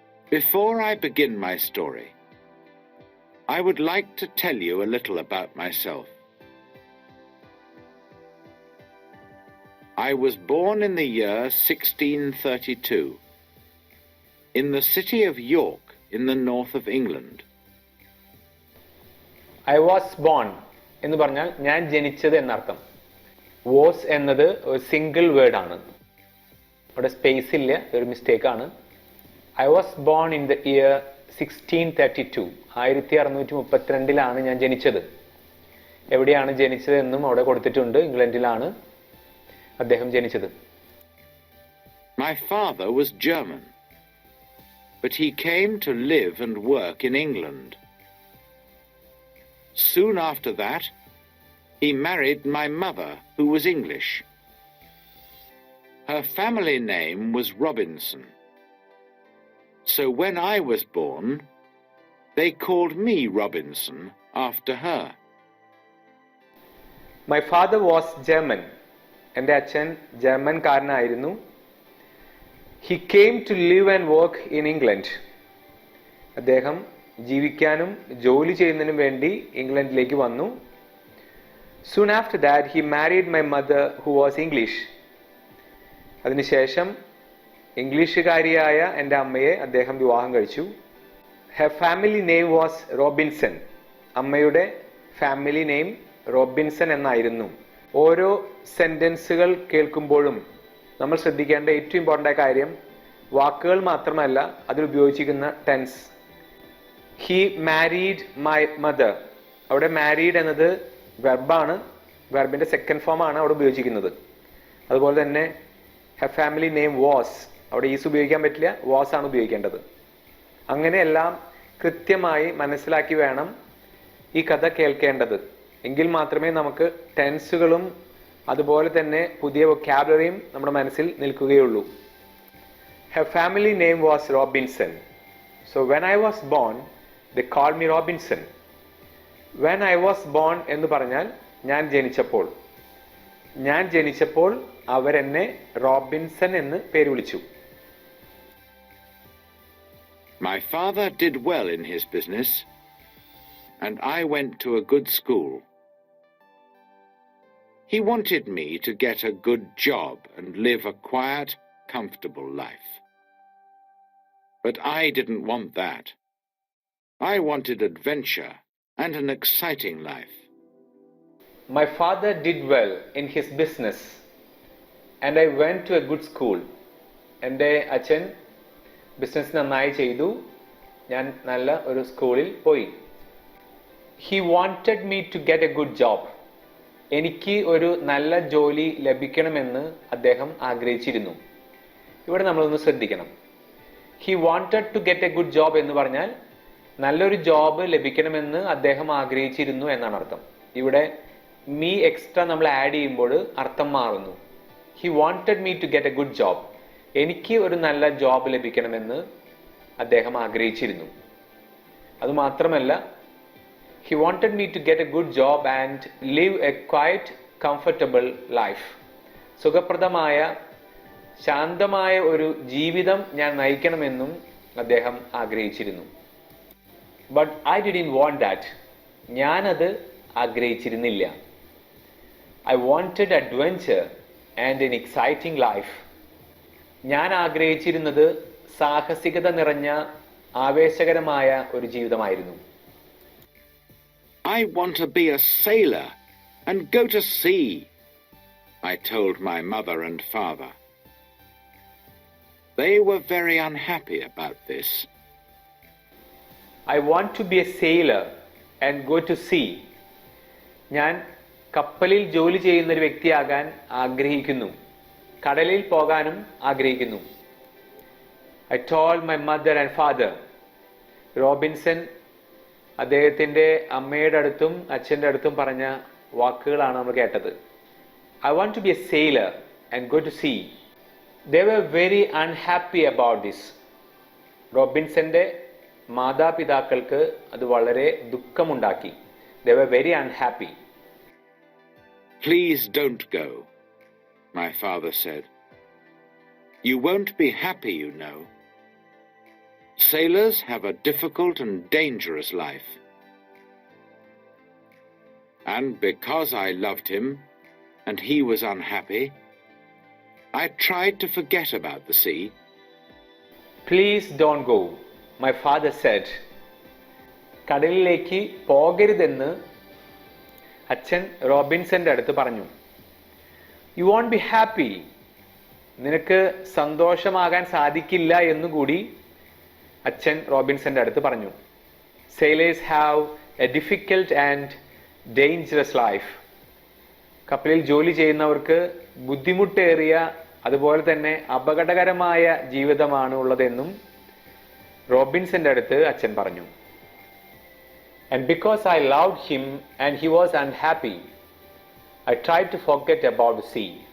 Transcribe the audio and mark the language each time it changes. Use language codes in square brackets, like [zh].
[en] Before I begin my story, I would like to tell you a little about myself. I was born in the year 1632 in the city of York in the north of England. I was born [ml] എന്ന് പറഞ്ഞാൽ ഞാൻ ജനിച്ചത് എന്നർത്ഥം. Was എന്നത് ഒരു single word ആണ്, അവിടെ space ഇല്ല, ഒരു മിസ്റ്റേക്ക് ആണ്. [en] I was born in the year 1632, 1632 [ml] ഞാൻ ജനിച്ചത്. എവിടെയാണ് ജനിച്ചത് എന്നും അവിടെ കൊടുത്തിട്ടുണ്ട്. ഇംഗ്ലണ്ടിലാണ് അദ്ദേഹം ജനിച്ചത്. [en] My father was German, but he came to live and work in England. Soon after that, he married my mother, who was English. Her family name was Robinson. So when I was born, they called me Robinson after her. My father was German. [ml] എൻ്റെ അച്ഛൻ ജർമ്മൻകാരനായിരുന്നു. [en] He came to live and work in England. [ml] അദ്ദേഹം ജീവിക്കാനും ജോലി ചെയ്യുന്നതിനും വേണ്ടി ഇംഗ്ലണ്ടിലേക്ക് വന്നു. [en] Soon after that, he married my mother, who was English. [ml] അതിനുശേഷം ഇംഗ്ലീഷുകാരിയായ എൻ്റെ അമ്മയെ അദ്ദേഹം വിവാഹം കഴിച്ചു. [en] Her family name was Robinson. [ml] അമ്മയുടെ ഫാമിലി നെയിം റോബിൻസൺ എന്നായിരുന്നു. ഓരോ സെന്റൻസുകൾ കേൾക്കുമ്പോഴും നമ്മൾ ശ്രദ്ധിക്കേണ്ട ഏറ്റവും ഇമ്പോർട്ടൻ്റ് ആയ കാര്യം വാക്കുകൾ മാത്രമല്ല, അതിൽ ഉപയോഗിച്ചിരിക്കുന്ന tense. [en] he married my mother, [ml] അവിടെ മാരീഡ് എന്നത് വെർബാണ്, വെർബിന്റെ സെക്കൻഡ് ഫോം ആണ് അവിടെ ഉപയോഗിച്ചിരിക്കുന്നത്. അതുപോലെ തന്നെ [en] her family name was, [ml] അവിടെ ഈസ് ഉപയോഗിക്കാൻ പറ്റില്ല, വാസ് ആണ് ഉപയോഗിക്കേണ്ടത്. അങ്ങനെയെല്ലാം കൃത്യമായി മനസ്സിലാക്കി വേണം ഈ കഥ കേൾക്കേണ്ടത്. എങ്കിൽ മാത്രമേ നമുക്ക് ടെൻസുകളും അതുപോലെ തന്നെ പുതിയ വൊക്കാബുലറിയും നമ്മുടെ മനസ്സിൽ നിൽക്കുകയുള്ളൂ. [en] Her family name was Robinson. So when I was born they call me Robinson. When I was born [ml] എന്ന് പറഞ്ഞാൽ ഞാൻ ജനിച്ചപ്പോൾ. ഞാൻ ജനിച്ചപ്പോൾ അവരെന്നെ റോബിൻസൺ എന്ന് പേര് വിളിച്ചു. [en] My father did well in his business, and I went to a good school. He wanted me to get a good job and live a quiet, comfortable life. But I didn't want that. I wanted adventure and an exciting life. My father did well in his business, and I went to a good school. [ml] എൻ്റെ അച്ഛൻ business നന്നായി ചെയ്തു, ഞാൻ നല്ല ഒരു സ്കൂളിൽ പോയി. [en] He wanted me to get a good job. [ml] എനിക്ക് ഒരു നല്ല ജോലി ലഭിക്കണമെന്ന് അദ്ദേഹം ആഗ്രഹിച്ചിരുന്നു. ഇവിടെ നമ്മളൊന്ന് ശ്രദ്ധിക്കണം. [en] He wanted to get a good job [ml] എന്ന് പറഞ്ഞാൽ നല്ലൊരു ജോബ് ലഭിക്കണമെന്ന് അദ്ദേഹം ആഗ്രഹിച്ചിരുന്നു എന്നാണ് അർത്ഥം. ഇവിടെ മീ എക്സ്ട്രാ നമ്മൾ ആഡ് ചെയ്യുമ്പോൾ അർത്ഥം മാറുന്നു. [en] He wanted me to get a good job. [ml] എനിക്ക് ഒരു നല്ല ജോബ് ലഭിക്കണമെന്ന് അദ്ദേഹം ആഗ്രഹിച്ചിരുന്നു. അതുമാത്രമല്ല, [en] he wanted me to get a good job and live a quiet, comfortable life. [ml] സുഖപ്രദമായ ശാന്തമായ ഒരു ജീവിതം ഞാൻ നയിക്കണമെന്നും അദ്ദേഹം ആഗ്രഹിച്ചിരുന്നു. [en] But I didn't want that. [ml] ഞാനത് ആഗ്രഹിച്ചിരുന്നില്ല. [en] I wanted adventure and an exciting life. [ml] ഞാൻ ആഗ്രഹിച്ചിരുന്നത് സാഹസികത നിറഞ്ഞ ആവേശകരമായ ഒരു ജീവിതമായിരുന്നു. [en] I want to be a sailor and go to sea, I told my mother and father. They were very unhappy about this. I want to be a sailor and go to sea. [ml] ഞാൻ കപ്പലിൽ ജോലി ചെയ്യുന്ന ഒരു വ്യക്തിയാകാൻ ആഗ്രഹിക്കുന്നു. കടലിൽ പോകാനും ആഗ്രഹിക്കുന്നു. [en] I told my mother and father. [ml] Robinson അദ്ദേഹത്തിൻ്റെ അമ്മയുടെ അടുത്തും അച്ഛൻ്റെ അടുത്തും പറഞ്ഞ വാക്കുകളാണ് നമ്മൾ കേട്ടത്. [en] I want to be a sailor and go to sea. They were very unhappy about this. [ml] റോബിൻസന്റെ മാതാപിതാക്കൾക്ക് അത് വളരെ ദുഃഖമുണ്ടാക്കി. [en] They were very unhappy. Please don't go, my father said. You won't be happy, you know. Sailors have a difficult and dangerous life. And because I loved him and he was unhappy, I tried to forget about the sea. Please don't go, my father said. [ml] കടലിലേക്ക് പോകരുതെന്ന് അച്ഛൻ റോബിൻസന്റെ അടുത്ത് പറഞ്ഞു. [en] You won't be happy. [ml] നിനക്ക് സന്തോഷമാകാൻ സാധിക്കില്ല എന്നുകൂടി അച്ഛൻ റോബിൻസന്റെ അടുത്ത് പറഞ്ഞു. [en] Sailors have a difficult and dangerous life. [ml] കപ്പലിൽ ജോലി ചെയ്യുന്നവർക്ക് ബുദ്ധിമുട്ടേറിയ അതുപോലെ തന്നെ അപകടകരമായ ജീവിതമാണ് ഉള്ളതെന്നും റോബിൻസന്റെ അടുത്ത് അച്ഛൻ പറഞ്ഞു. [en] And because I loved him and he was unhappy, I tried to forget about the sea.